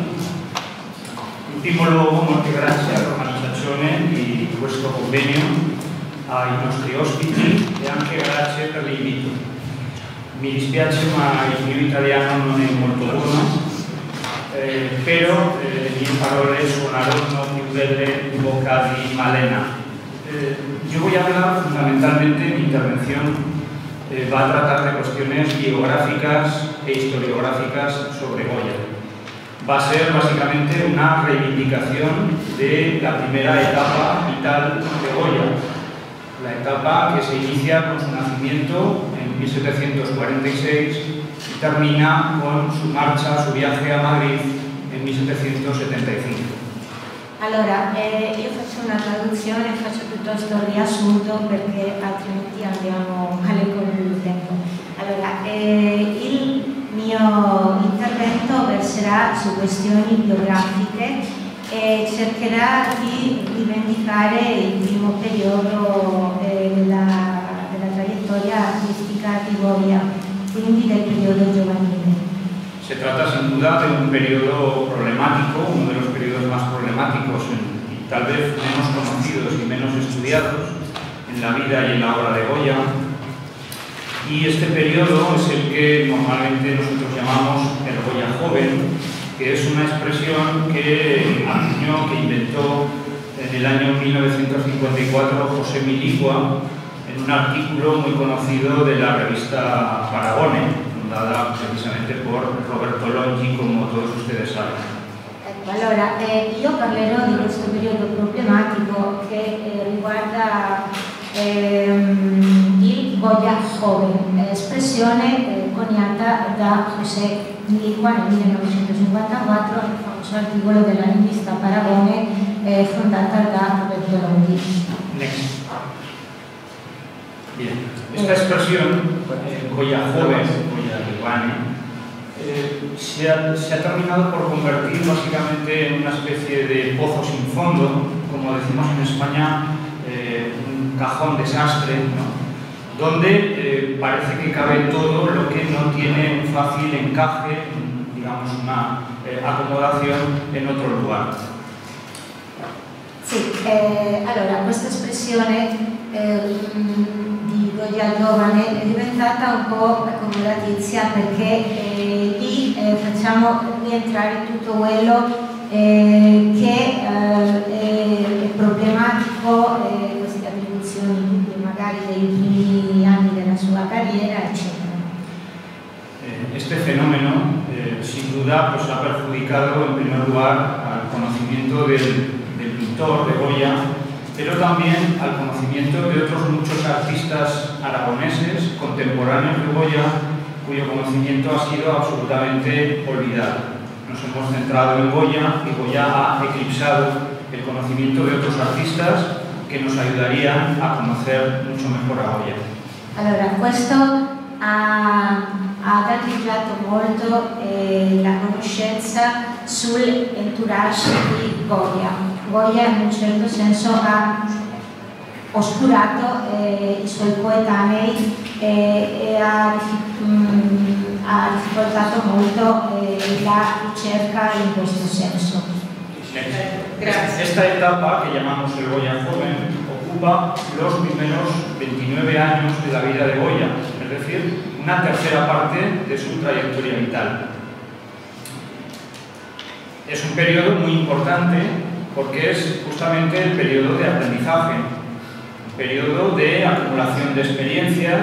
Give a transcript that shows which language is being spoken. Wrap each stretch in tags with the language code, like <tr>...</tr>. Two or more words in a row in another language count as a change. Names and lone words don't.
<it>In primo luogo, molte grazie all'organizzazione di questo convegno, ai nostri ospiti e anche grazie per l'invito. Mi dispiace ma il mio italiano non è molto buono, però le mie parole suonarono più belle in bocca di Malena.</it> <es>Yo voy a hablar fundamentalmente, mi intervención va a tratar de cuestiones biográficas e historiográficas sobre Goya. Va a ser básicamente una reivindicación de la primera etapa vital de Goya, la etapa que se inicia con su nacimiento en 1746 y termina con su marcia, su viaje a Madrid en 1775.</es> <it>Allora, io faccio una traduzione, faccio piuttosto un riassunto perché altrimenti andiamo male con il tempo. Allora, il mio intervento verserà su questioni biografiche e cercherà di rivendicare il primo periodo della trayectoria artistica di Goya, quindi del periodo giovanile.</it> <es>Se trata sin duda de un periodo problemático, uno de los periodos más problemáticos y tal vez menos conocidos y menos estudiados en la vida y en la obra de Goya. Y este periodo es el que normalmente nosotros llamamos el Goya joven, que es una expresión que acuñó, que inventó en el año 1954 José Miligua en un artículo muy conocido de la revista Paragone, fundada precisamente por Roberto Longi, come todos ustedes saben.</es> <it>Ecco, allora, io parlerò di questo periodo problematico che riguarda il Goya joven, espressione coniata da José Miligua nel 1954, il famoso articolo della rivista Paragone fondata da Roberto Longi.</it> <en>Next.</en> <es>Bien. Esta expresión, Goya joven, Goya giovane, se ha terminado por convertir básicamente en una especie de pozo sin fondo, como decimos en España, un cajón desastre, ¿no? Donde parece que cabe todo lo que no tiene un fácil encaje, digamos una acomodación en otro lugar.</es> <it>Sì, allora questa espressione di Goya giovane è diventata un po' accomodatizia perché lì facciamo rientrare tutto quello che è problematico, queste attribuzioni magari dei primi anni della sua carriera, eccetera.</it> <es>Este fenómeno sin duda pues, ha perjudicado en primer lugar al conocimiento del pintor de Goya, pero también al conocimiento de otros muchos artistas aragoneses contemporáneos de Goya, cuyo conocimiento ha sido absolutamente olvidado. Nos hemos centrado en Goya y Goya ha eclipsado el conocimiento de otros artistas que nos ayudarían a conocer mucho mejor a Goya.</es> <it>Allora, questo ha danneggiato molto la conoscenza sull'entourage di Goya. Goya in un certo senso ha oscurato i suoi coetanei e ha difficoltato molto la ricerca in questo senso.</it> <es>Esta etapa que llamamos el Goya joven ocupa los primeros 29 años de la vida de Goya, es decir, una tercera parte de su trayectoria vital. Es un periodo muy importante porque es justamente el periodo de aprendizaje, un periodo de acumulación de experiencias,</es>